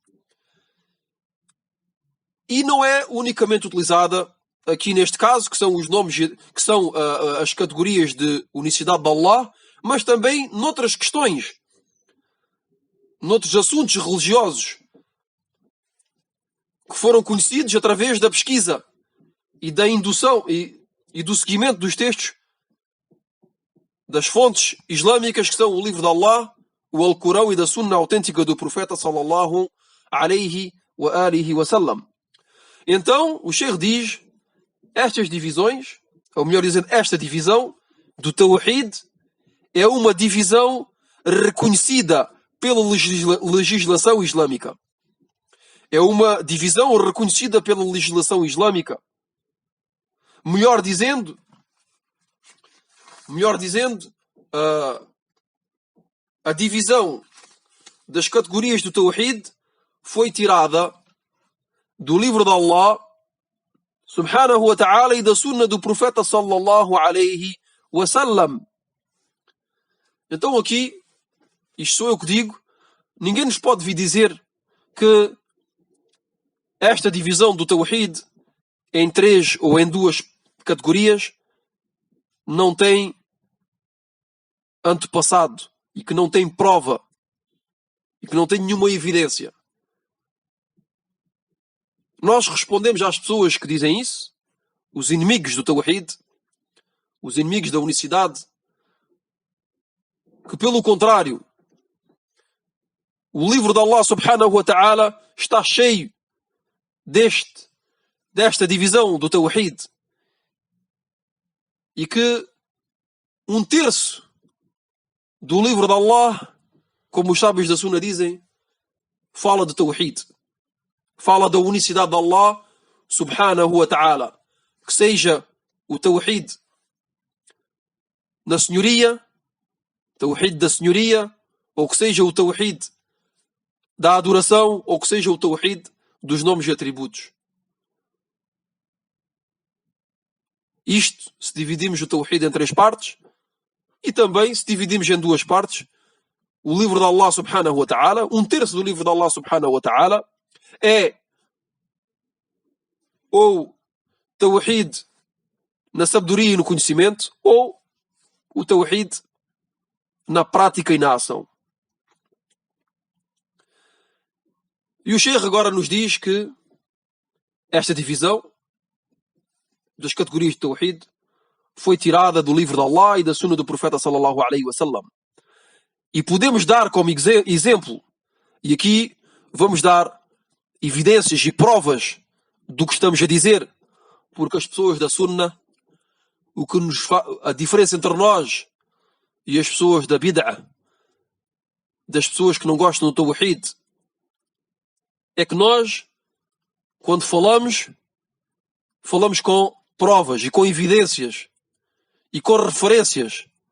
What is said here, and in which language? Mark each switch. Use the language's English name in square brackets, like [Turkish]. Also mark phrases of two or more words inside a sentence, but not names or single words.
[Portuguese] E não é unicamente utilizada aqui neste caso, que são os nomes, que são as categorias de unicidade de Allah, mas também noutras questões, noutros assuntos religiosos que foram conhecidos através da pesquisa e da indução e do seguimento dos textos das fontes islâmicas, que são o livro de Allah, o Alcorão, e da Sunna autêntica do profeta [Arabic] صلى الله عليه وآله وسلم. [Portuguese] Então o Sheikh diz: estas divisões, ou melhor dizendo, esta divisão do Tawhid é uma divisão reconhecida pela legislação islâmica. É uma divisão reconhecida pela legislação islâmica. Melhor dizendo, a divisão das categorias do Tawhid foi tirada do livro de [Arabic] الله سبحانه وتعالى [Portuguese] e da sunna do profeta [Arabic] صلى الله عليه وسلم. [Portuguese] Então aqui, isto sou eu que digo, ninguém nos pode vir dizer que esta divisão do Tawhid em 3 ou em 2 categorias não tem antepassado e que não tem prova e que não tem nenhuma evidência. Nós respondemos às pessoas que dizem isso, os inimigos do Tawhid, os inimigos da unicidade, que pelo contrário, o livro de [Arabic] الله سبحانه وتعالى [Portuguese] está cheio desta divisão do Tawhid e que 1/3 do livro de Allah, como os sábios da Sunna dizem, fala de Tawhid, fala da unicidade de [Arabic] الله سبحانه وتعالى, [Portuguese] que seja o Tawhid na senhoria, Tawhid da senhoria, ou que seja o Tawhid da adoração, ou que seja o Tawhid dos nomes e atributos. Isto, se dividimos o Tawhid em 3 partes, e também se dividimos em 2 partes, o livro de [Arabic] الله سبحانه وتعالى, [Portuguese] 1/3 do livro de [Arabic] الله سبحانه وتعالى, [Portuguese] é ou Tawhid na sabedoria e no conhecimento, ou o Tawhid na prática e na ação. E o Sheikh agora nos diz que esta divisão das categorias de Tawhid foi tirada do livro de Allah e da sunna do profeta [Arabic] صلى الله عليه وسلم. [Portuguese] E podemos dar como exemplo, e aqui vamos dar evidências e provas do que estamos a dizer, porque as pessoas da sunna, a diferença entre nós e as pessoas da bid'ah, das pessoas que não gostam do Tawhid, é que nós, quando falamos com provas e com evidências e com referências.